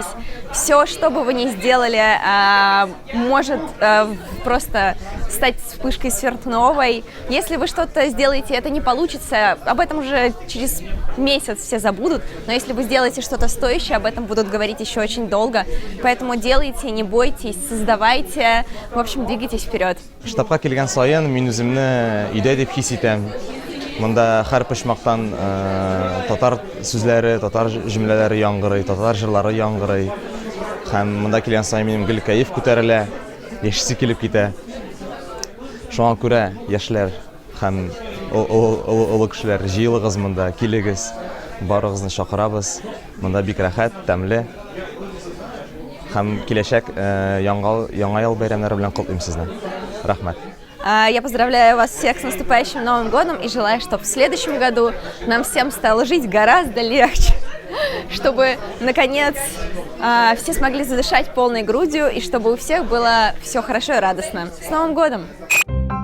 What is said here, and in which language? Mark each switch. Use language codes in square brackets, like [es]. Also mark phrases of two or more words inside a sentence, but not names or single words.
[ru] Все, что бы вы ни сделали, может просто стать вспышкой сверхновой. Если вы что-то сделаете, это не получится, об этом уже через месяц все забудут. Но если вы сделаете что-то стоящее, об этом будут говорить еще очень долго. Поэтому делайте, не бойтесь, создавайте, в общем, двигайтесь вперед. [tt] Штабка келген сайын мен үземне өйдә дип хис итәм. Монда һәр почмактан татар сүзләре, татар җөмләләре яңгырый, татар җырлары яңгырый. Һәм монда килгән сайын минем гел кәеф күтәрелә, яшисе килеп китә. Шуңа күрә яшьләр һәм олы кешеләр җыелыгыз монда, килегез, барыгызны чакырабыз. Монда бик рәхәт, тәмле. Һәм киләчәк яңа ел бәйрәмнәре белән котлыйм сезне. Рәхмәт. [ru] Я поздравляю вас всех с наступающим Новым годом и желаю, чтобы в следующем году нам всем стало жить гораздо легче, чтобы, наконец, все смогли задышать полной грудью и чтобы у всех было все хорошо и радостно. С Новым годом!